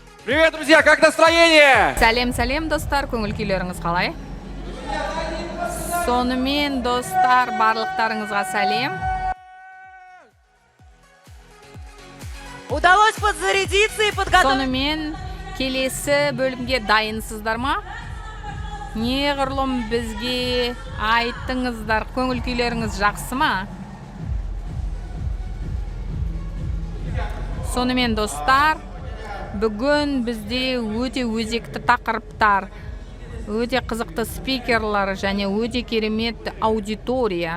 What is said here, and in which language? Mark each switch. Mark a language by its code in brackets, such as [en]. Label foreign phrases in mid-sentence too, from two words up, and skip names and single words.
[ru] Привет, друзья, как настроение? [kk] Сәлем достар, көңіл күйлеріңіз қалай? Сонымен достар, барлықтарыңызға сәлем. [ru] Удалось подзарядиться и подготовить. [kk] Сонымен келесі бөлімге дайынсыздар ма? Неғұрлым бізге айттыңыздар, көңіл күйлеріңіз жақсы ма? Сонымен достар, бүгін бізде өте өзекті тақырыптар, өте қызықты спикерлар және өте керемет аудитория.